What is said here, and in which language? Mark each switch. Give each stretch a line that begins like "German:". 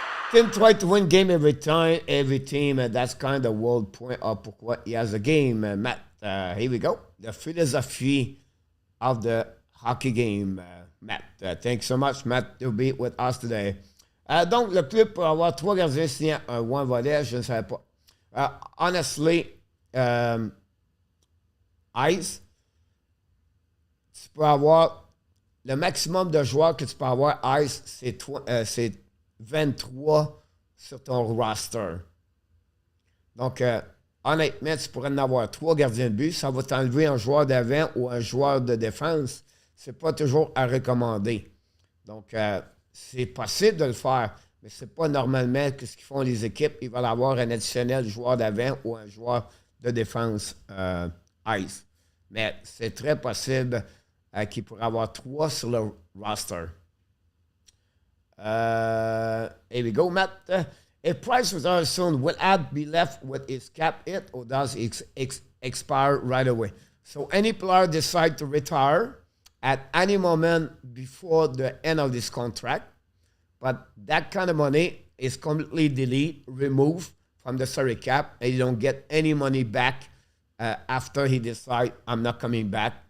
English: Tim tried to win game every time, every team, and that's kind of the whole point of pourquoi he has a game. Matt, here we go. The philosophy of the hockey game, Matt. Thanks so much, Matt, to be with us today.
French: Donc, le club pour avoir 3 gardiens signés ou un volet, je ne savais pas. Honestly, Ice, tu peux avoir le maximum de joueurs que tu peux avoir, Ice, c'est 23 sur ton roster. Donc, honnêtement, tu pourrais en avoir 3 gardiens de but. Ça va t'enlever un joueur d'avant ou un joueur de défense. C'est pas toujours à recommander. Donc, c'est possible de le faire, mais c'est pas normalement ce qu'ils font les équipes. Ils veulent avoir un additionnel joueur d'avant ou un joueur de défense Ice. Mais c'est très possible qu'ils pourraient avoir 3 sur le roster.
English: Here we go, Matt. If Price retires soon, will Ad be left with his cap hit or does it expire right away? So any player decide to retire at any moment before the end of this contract, but that kind of money is completely deleted, removed from the salary cap, and you don't get any money back after he decides, I'm not coming back.